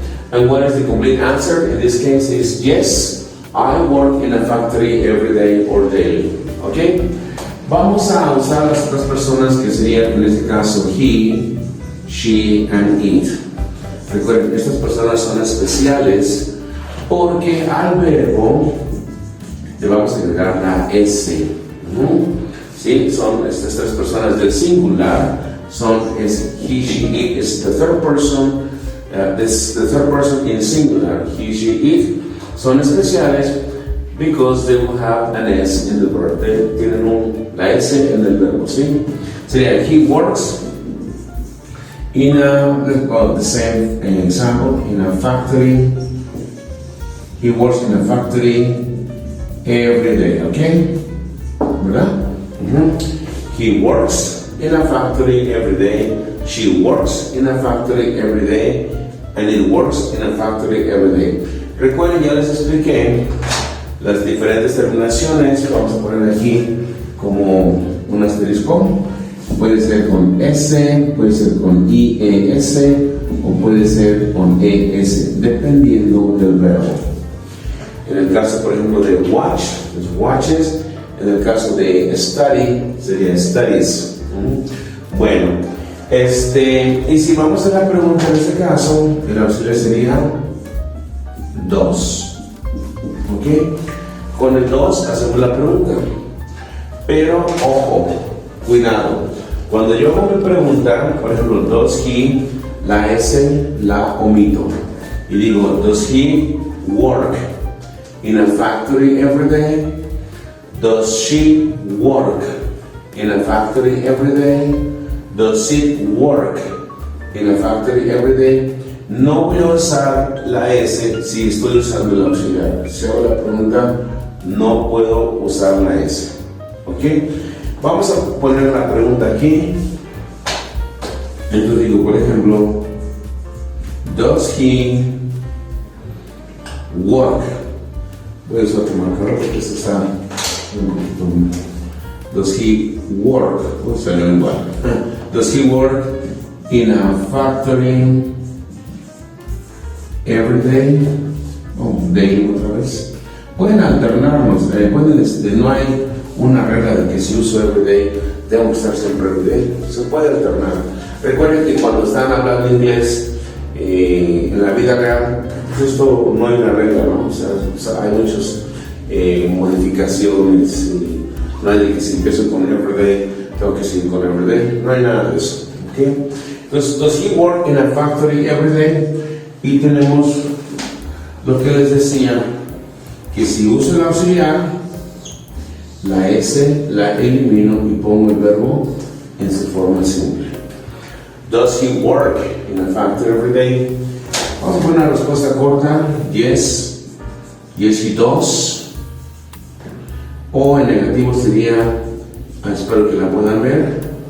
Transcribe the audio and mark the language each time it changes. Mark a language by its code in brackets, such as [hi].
[en] And what is the complete answer? In this case is yes, I work in a factory every day or daily. [es] ¿Ok? Vamos a usar las otras personas que serían en este caso he, she, and it. Recuerden, estas personas son especiales porque al verbo le vamos a agregar la S. ¿Sí? Son estas tres personas del singular. [en] Es he, she, it is the third person. The third person in singular, he, she, it. [es] Son especiales [en] because they will have an S in the verb. [es] Tienen la S en el verbo, ¿sí? [en] Sería he works in the same example, in a factory. He works in a factory every day, ¿ok? ¿Verdad? He works in a factory every day. She works in a factory every day. And it works in a factory every day. [es] Recuerden, ya les expliqué las diferentes terminaciones. Vamos a poner aquí como un asterisco. Puede ser con S, puede ser con IES o puede ser con ES, dependiendo del verbo. En el caso, por ejemplo, de watch, es watches. En el caso de study, sería studies. Bueno. Y si vamos a la pregunta en este caso, el auxiliar sería does. ¿Ok? Con el does hacemos la pregunta. Pero, ojo, cuidado. Cuando yo hago mi pregunta, por ejemplo, does he, la S la omito. [en] Y digo, does he work in a factory every day? Does she work in a factory every day? Does it work in a factory every day? [es] No voy a usar la S si estoy usando el auxiliar. Si hago la pregunta, no puedo usar la S. ¿Ok? Vamos a poner la pregunta aquí. Entonces digo, por ejemplo, [en] does he work? [es] Voy a usar otro marcador porque esto está un poquito. [en] Does he work? [es] O sea, no igual. [en] Does he work in a factory every day, daily [es] otra vez. Pueden alternarnos, no hay una regla de que si uso every day, tengo que estar siempre every day. Se puede alternar. Recuerden que cuando están hablando inglés en la vida real, pues esto no hay una regla, ¿no? O sea, hay muchas modificaciones. No hay de que si empiezo con everyday, tengo que seguir con everyday. No hay nada de eso. ¿Okay? [en] Entonces, does he work in a factory every day? [es] Y tenemos lo que les decía, que si uso el auxiliar, la S la elimino y pongo el verbo en su forma simple. [en] Does he work in a factory every day? [es] Vamos a poner una respuesta corta. Yes. [en] Yes, he does. [es] O en negativo sería, espero que la puedan ver.